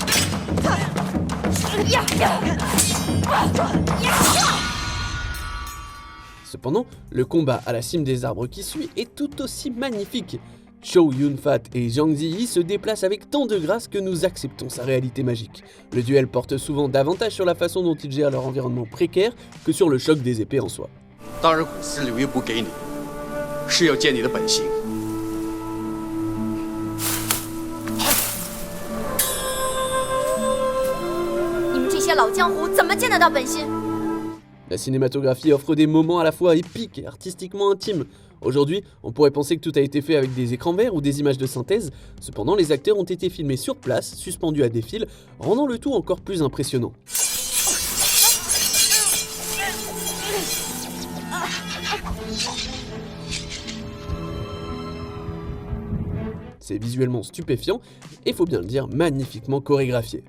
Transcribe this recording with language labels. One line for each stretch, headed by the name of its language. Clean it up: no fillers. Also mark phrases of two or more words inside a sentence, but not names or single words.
French: Cependant, le combat à la cime des arbres qui suit est tout aussi magnifique. Chow Yun-fat et Zhang Ziyi se déplacent avec tant de grâce que nous acceptons sa réalité magique. Le duel porte souvent davantage sur la façon dont ils gèrent leur environnement précaire que sur le choc des épées en soi.
Chinese: 当然，古斯留一步给你，是要见你的本性。你们这些老江湖怎么见得到本心？
French: La cinématographie offre des moments à la fois épiques et artistiquement intimes. Aujourd'hui, on pourrait penser que tout a été fait avec des écrans verts ou des images de synthèse, cependant les acteurs ont été filmés sur place, suspendus à des fils, rendant le tout encore plus impressionnant. C'est visuellement stupéfiant et, faut bien le dire, magnifiquement chorégraphié.